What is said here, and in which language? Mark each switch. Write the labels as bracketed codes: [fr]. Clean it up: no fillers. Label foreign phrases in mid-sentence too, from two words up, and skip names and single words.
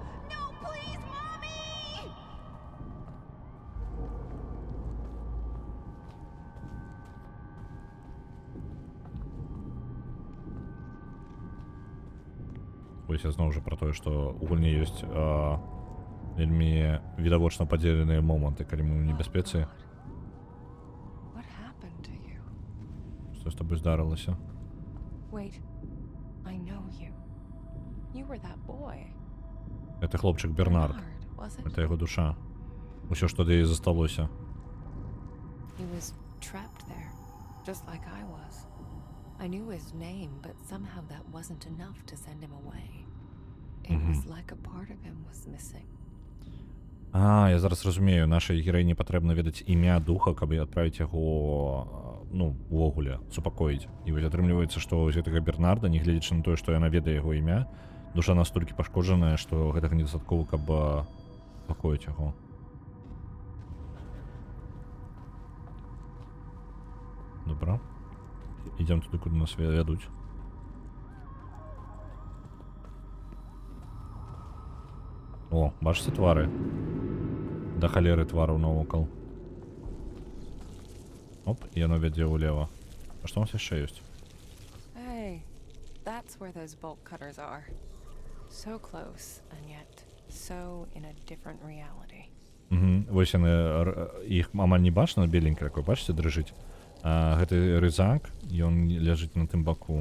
[be] Вось я зноў жа пра тое, што у гульні ёсць вельмі відавочна падзеленыя моманты, калі мы ў небяспецы. [en] What happened to you? [be] Што з табой здарылася? [en] Wait, I know you. You were that boy. [be] Гэта хлопчык Бернард. [en] Was it? [be] Гэта яго душа. Усё, што да яе засталося. [en] He was trapped there, just like I was. I knew his name, but somehow that wasn't enough to send him away. It was like a part of him was missing. [be] А, я зараз разумею, нашай гераіні патрэбна ведаць імя духа, каб адправіць яго, ну, увогуле, супакоіць. І вось атрымліваецца, што з гэтага Бернарда, нягледзячы на тое, што яна ведае яго імя, душа настолькі пашкоджаная, што гэтага недастаткова, каб супакоіць яго. Добра. Ідзём туды, куды нас вядуць. О, бачыце твары? Да халеры твараў навокал. Оп, і яно вядзе ўлева. А што у нас яшчэ ёсць? [en] Hey, that's where those bolt cutters are. So close, and yet so in a different reality. [be] Вось яны, іх амаль не бачна, беленька такой, бачыце, дрыжыць. А гэты рызак, ён ляжыць на тым баку.